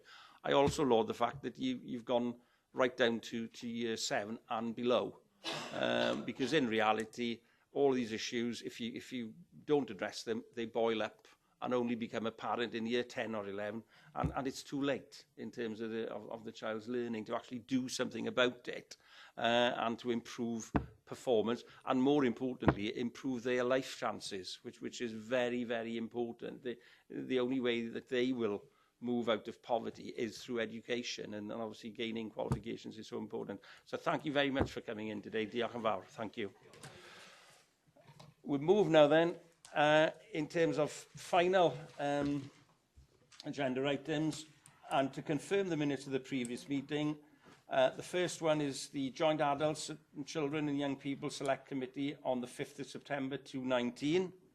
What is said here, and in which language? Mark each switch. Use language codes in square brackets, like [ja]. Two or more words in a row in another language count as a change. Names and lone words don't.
[en] I also laud the fact that you've gone right down to year 7 and below, because in reality, all these issues, if you don't address them, they boil up and only become apparent in year 10 or 11, and it's too late in terms of the child's learning to actually do something about it and to improve performance, and more importantly, improve their life chances, which is very, very important. The only way that they will move out of poverty is through education, and obviously gaining qualifications is so important. So thank you very much for coming in today. [cy] Diolch yn fawr. [en] Thank you. We'll move now then in terms of final agenda items, and to confirm the minutes of the previous meeting. The first one is the Joint Adults and Children and Young People Select Committee on the 5th of September 2019.